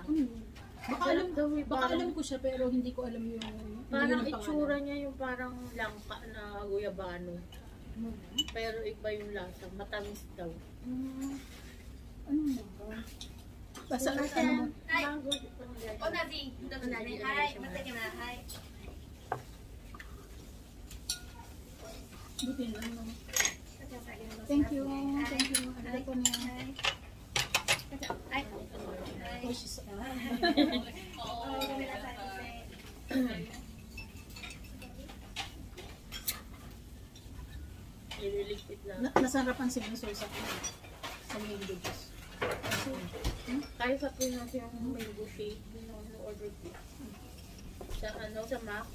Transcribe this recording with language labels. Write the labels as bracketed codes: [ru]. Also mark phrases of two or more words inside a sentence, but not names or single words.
[tl] Ano yun? Baka alam, daw eh, baka parang- alam ko siya pero hindi ko alam yung Parang yung itsura niya yung parang langka na guyabano. Pero iba yung lasa, matamis daw. Ano ba? Basta ano mo? Mango. [ja] 同じ一つですね。はい、待ってきます。はい。 [tl] Buti lang, no? [en] Thank you. Thank you. [tl] Ano po niya? [ja] はい。 [en] Oh, she's... [ja] ごめんなさい。 [tl] Ililigpit lang. Nasarapan si Miso sa [en] main dishes. [tl] Kasi, Kaya sa Pinas yung [en] mango shake, [tl] yung order ko. Sa ano, sa Max.